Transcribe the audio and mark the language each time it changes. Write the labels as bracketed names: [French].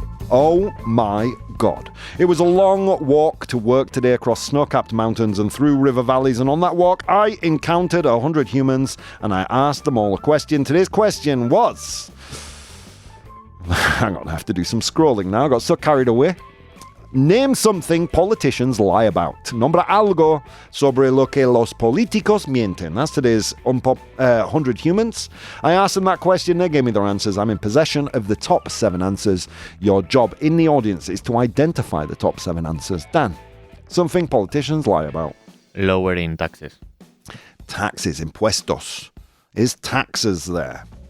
[English] Oh my God. It was a long walk to work today across snow-capped mountains and through river valleys, and on that walk I encountered 100 humans and I asked them all a question. Today's question was... Hang on, I have to do some scrolling now. I got so carried away. Name something politicians lie about. [Spanish] Nombra algo sobre lo que los políticos mienten. [English] That's today's 100 Humans. I asked them that question. They gave me their answers. I'm in possession of the top 7 answers. Your job in the audience is to identify the top 7 answers. Dan, something politicians lie about. Lowering taxes. Taxes, impuestos. Is taxes there?